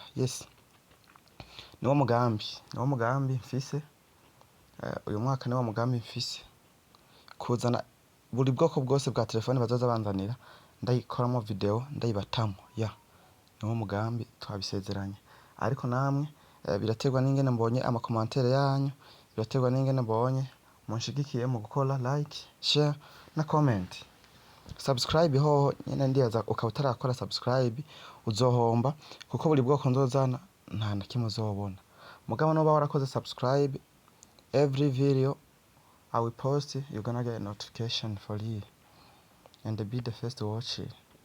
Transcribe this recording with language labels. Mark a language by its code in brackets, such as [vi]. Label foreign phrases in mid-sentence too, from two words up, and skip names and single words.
[rn] Yes, niwo mugambi mfise uyu mwaka, niwo mugambi mfise kuzana buri bwoko bwose bwa telefone bazoza banzanira ndayikoramo video ndayibatamo ya niwo mugambi twabisezeranye. Ariko namwe biraterwa n'ingene mbonye amakomantere yanyu, biraterwa n'ingene mbonye munshigikiye mu gukora [en] like, share [rn] na comment. Subscribe hoho nyene ndiyaza ukaba utarakora subscribe uzohomba, kuko buri bwoko nzozana nta na kimwe uzobona. Mugabo noba warakoze subscribe, [en] every video I will post, you're gonna get a notification for you and be the first to watch it.